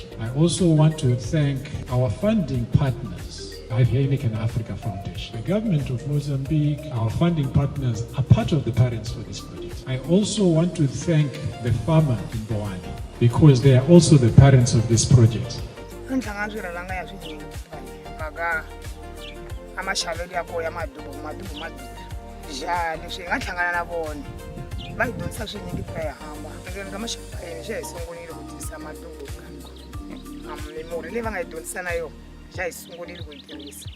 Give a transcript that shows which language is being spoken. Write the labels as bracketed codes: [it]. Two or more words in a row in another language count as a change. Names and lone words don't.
[en] I also want to thank our funding partners, Heineken Africa Foundation. The government of Mozambique, our funding partners, are part of the parents for this project. I also want to thank the farmer in Bauchi because they are also the parents of this project. [ts] Amashaveli yako ya madubu jali swi nga hlangana na vona va hi dyondzisa swinyingi hamba ngeni ka mashaveli xa hi sungulile ku tirhisa madubu mimurhi leyi va nga hi dyondzisa na yona xa hi sungulile ku yi tirhisa